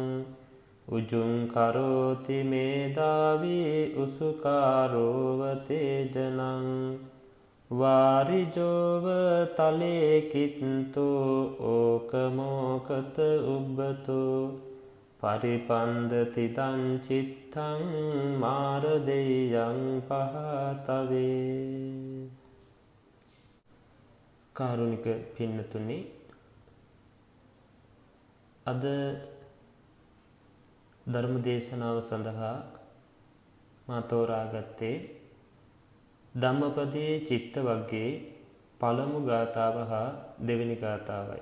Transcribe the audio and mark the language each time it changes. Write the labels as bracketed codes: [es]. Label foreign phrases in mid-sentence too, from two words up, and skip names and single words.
[pi] උජුං කරෝති මේදාවි උසුකාරෝව තේජනං වාරිජෝව තලේ කිත්තෝ ඕකමෝකත උබ්බතෝ පරිපන්දති තං චිත්තං මාරදෙයං පහතවේ. [si] කාරුණික පින්නතුනි, අද ධර්ම දේශනාව සඳහා මා තෝරාගත්තේ ධම්මපදයේ චිත්ත වර්ගයේ පළමු ගාථාව හා දෙවෙනි ගාථාවයි.